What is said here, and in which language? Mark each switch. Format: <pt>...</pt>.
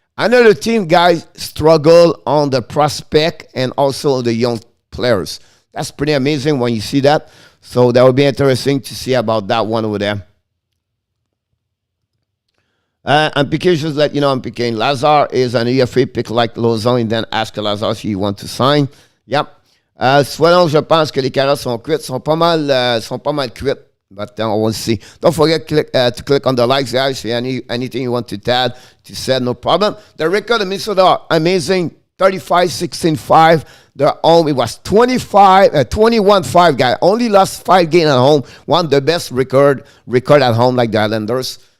<en>I know the team guys struggle on the prospect and also the young players. That's pretty amazing when you see that. So that would be interesting to see about that one over there. I'm picking, just let you know, I'm picking Lazar is an EFA pick like Lauzon and then ask Lazar if you want to sign. Yep.</en> <fr>Soyons, je pense que les carottes sont cuites, sont pas mal cuites.</fr> <en>But then we'll see. Don't forget to click on the likes, guys. Anything you want to add, to say, no problem. The record of Minnesota, amazing. 35-16-5. Their home, it was 21-5, guys. Only lost 5 games at home. One of the best record at home, like the Islanders.</en>